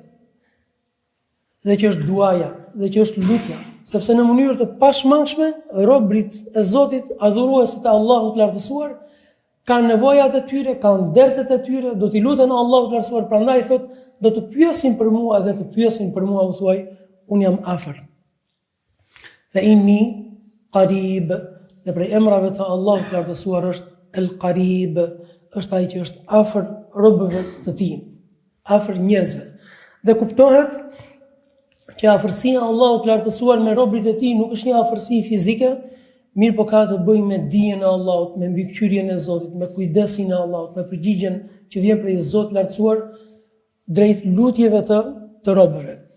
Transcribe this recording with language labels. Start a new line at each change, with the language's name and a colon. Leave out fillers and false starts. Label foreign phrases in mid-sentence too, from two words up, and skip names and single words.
Albanian: dhe që është duaja, dhe që është lutja, sepse në mënyrë të pashmangshme robërit e Zotit, adhuruesit e Allahut të lartësuar, kanë nevojat e tyre, kanë dertet e tyre, do t'i luten Allahut të lartësuar, prandaj thot, do të pyesin për mua dhe të pyesin për mua, u thuaj, unë jam afër.
Arabic: فإني قريب.
Albanian: Dhe prej emrave të Allahut të lartësuar është El Qarib, është ai që është afër robëve të tij, afër njerëzve. Dhe kuptohet që afërsia e Allahut të lartësuar me robërit e tij nuk është një afërsi fizike, mirë po ka të bëjë me dijen e Allahut, me mbikëqyrjen e Zotit, me kujdesin e Allahut, me përgjigjen që vjen prej Zotit të lartësuar drejt lutjeve të robëve.